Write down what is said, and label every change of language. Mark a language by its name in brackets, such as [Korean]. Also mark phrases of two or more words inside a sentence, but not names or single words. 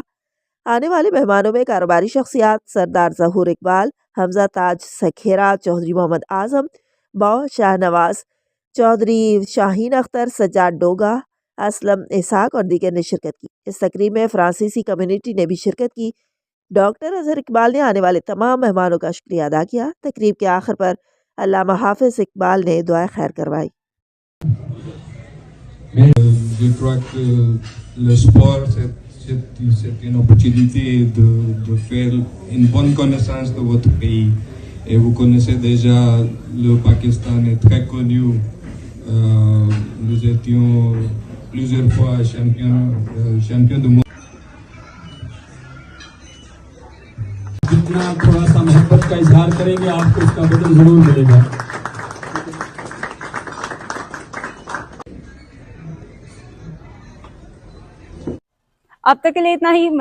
[Urdu] آنے والے مہمانوں میں کاروباری شخصیات سردار ظہور اقبال، حمزہ تاج سکھیرا، چوہدری محمد اعظم، بو شاہنواز، چوہدری شاہین اختر، سجاد ڈوگا، اسلم اسحاق اور دیگر نے شرکت کی. اس تقریب میں فرانسیسی کمیونٹی نے بھی شرکت کی۔ ڈاکٹر اظہر اقبال نے آنے والے تمام مہمانوں کا شکریہ ادا کیا. تقریب کے آخر پر علامہ حافظ اقبال نے دعا خیر کروائی. [French] Je crois que le sport, c'est une opportunité de faire une bonne connaissance de votre pays. Et vous connaissez déjà, le Pakistan est très connu. Nous étions plusieurs fois champions du monde. [Urdu] جتنا تھوڑا سا محبت کا اظہار کریں گے آپ کو اس کا بدل ضرور ملے گا. اب تک کے لیے اتنا ہی.